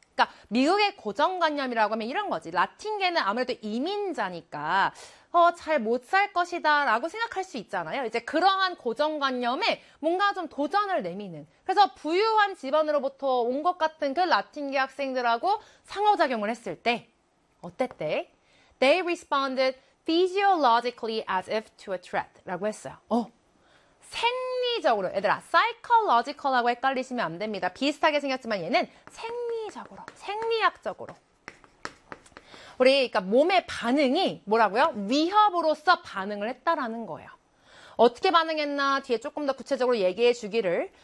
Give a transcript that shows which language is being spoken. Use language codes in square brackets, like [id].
[ko] 그러니까 미국의 고정관념이라고 하면 이런 거지. 라틴계는 아무래도 이민자니까 잘못살 것이다라고 생각할 수 있잖아요. 이제 그러한 고정관념에 뭔가 좀 도전을 내미는. 그래서 부유한 집안으로부터 온것 같은 그 라틴계 학생들하고 상호작용을 했을 때 어땠대? [en] They responded physiologically as if to a threat [ko] 라고 했어요. 생리적으로, 얘들아, psychological하고 헷갈리시면 안 됩니다. 비슷하게 생겼지만 얘는 생리적으로, 생리학적으로. 우리, 그러니까 몸의 반응이 뭐라고요? 위협으로서 반응을 했다라는 거예요. 어떻게 반응했나 뒤에 조금 더 구체적으로 얘기해 주기를.